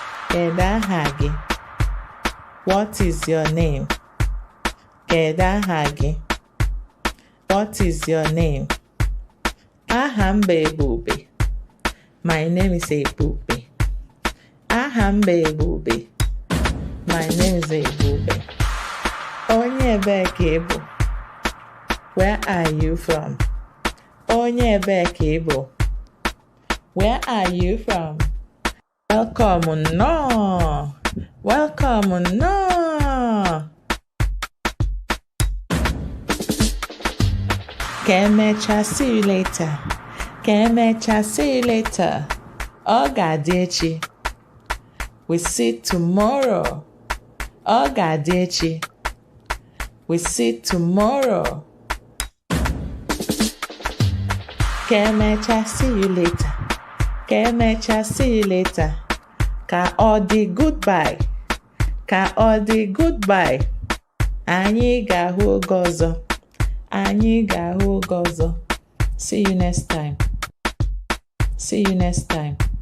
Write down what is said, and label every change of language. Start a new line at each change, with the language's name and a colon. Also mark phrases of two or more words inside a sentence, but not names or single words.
Igbo: Kedu aha gị?
English: What is your name?
Igbo: Kedu aha gị?
English: What is your name?
Igbo: Aha m bụ Ebube.
English: My name is Ebube.
Igbo: Aha m bụ Ebube.
English: My name is Ebube.
Igbo: Onye ebe ka ị bụ?
English: Where are you from?
Igbo: Onye ebe ka ị bụ?
English: Where are you from? Welcome, no. Welcome, no.
Igbo: Ka emecha,
English: see you later.
Igbo: Ka emecha,
English: see you later.
Igbo: Ọ ga-adị echi.
English: We see tomorrow.
Igbo: Ọ ga-adị echi.
English: We see tomorrow.
Igbo: Ka emecha,
English: see you later.
Igbo: Ka emecha,
English: see you later.
Igbo: Ka ọ dị, goodbye. Ka ọ dị, goodbye. Anyị ga-ahụ oge ọzọ. Anyị ga-ahụ oge ọzọ.
English: See you next time. See you next time.